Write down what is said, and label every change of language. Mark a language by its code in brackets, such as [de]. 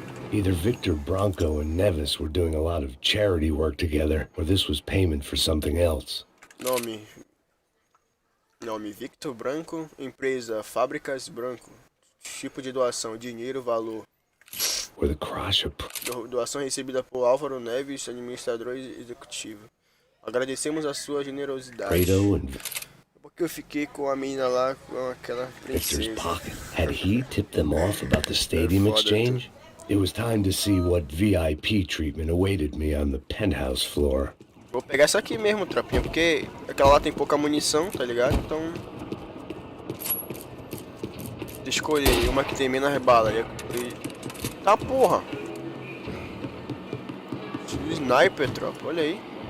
[en] Either Victor Bronco and Nevis were doing a lot of charity work together, or this was payment for something else. [pt] Nome Victor Branco, empresa Fábricas Branco, tipo de doação, dinheiro, valor. [en] Or the crush of... [pt] Doação recebida por Álvaro Neves, administrador executivo. Agradecemos a sua generosidade. Porque eu fiquei com a menina lá, com aquela princesa. [en] Victor's pocket. Had he tipped them off about the stadium exchange? It was time to see what VIP treatment awaited me on the penthouse floor. [pt] Vou pegar essa aqui mesmo, tropinha, porque aquela lá tem pouca munição, tá ligado? Então... escolhi uma que tem menos bala. Tá, porra! Sniper, tropa, olha aí.